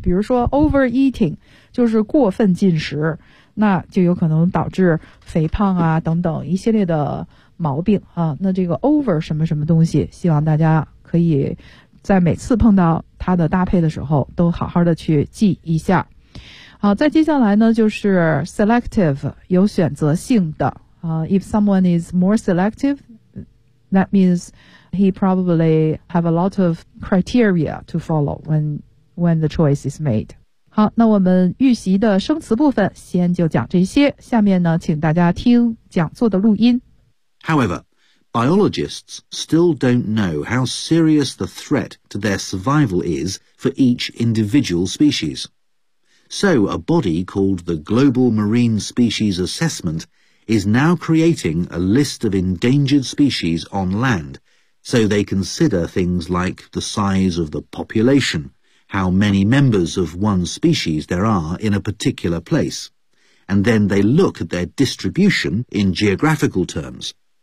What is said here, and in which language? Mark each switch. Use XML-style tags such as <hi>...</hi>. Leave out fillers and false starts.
<zh>比如说 overeating 就是过分进食，那就有可能导致肥胖啊等等一系列的毛病啊。那这个 over 什么什么东西，希望大家可以在每次碰到它的搭配的时候都好好的去记一下。好，再接下来呢就是 selective， 有选择性的啊。</zh> <en>If someone is more selective that means he probably have a lot of criteria to follow when the choice is made。</en> <zh>好，那我们预习的生词部分先就讲这些，下面呢请大家听讲座的录音。</zh> <en>However, biologists still don't know how serious the threat to their survival is for each individual species. So a body called the Global Marine Species Assessment is now creating a list of endangered species on land, so they consider things like the size of the population, how many members of one species there are in a particular place, and then they look at their distribution in geographical terms.</en>